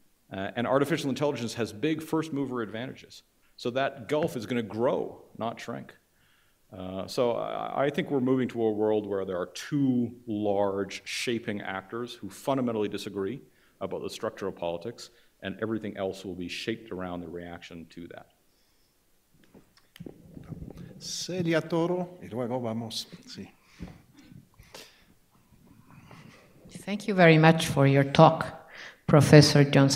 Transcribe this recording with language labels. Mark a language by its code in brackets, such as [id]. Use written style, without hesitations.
[en] And artificial intelligence has big first mover advantages. So that gulf is going to grow, not shrink. So I think we're moving to a world where there are two large shaping actors who fundamentally disagree about the structure of politics, and everything else will be shaped around the reaction to that. [es] Celia Toro, y luego vamos. Sí. [en] Thank you very much for your talk, Professor Jones.